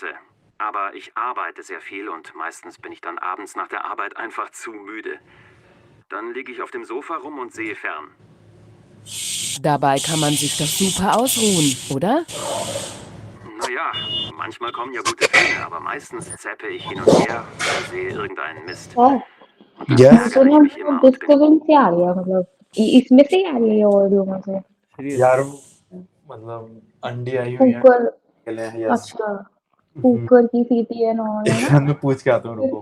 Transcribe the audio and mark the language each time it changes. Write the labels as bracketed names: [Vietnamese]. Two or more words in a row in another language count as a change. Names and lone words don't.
[German] Aber ich arbeite sehr viel und meistens bin ich dann abends nach der Arbeit einfach zu müde. Dann liege ich auf dem Sofa rum und sehe fern. Dabei kann man sich doch super ausruhen, oder? Naja, manchmal kommen ja gute Filme, aber meistens zappe ich hin und her und sehe irgendeinen Mist. [Hindi] और Yes. सुनो डिस्टर्बेंस से आ रही है, मतलब इसमें से ही आ रही है ये ऑडियो में से। यार मतलब अंडी आई हुई है। कुकर, यस। अच्छा कुकर की सीटी है ना, है ना? मैं पूछ के आता हूँ, रुको।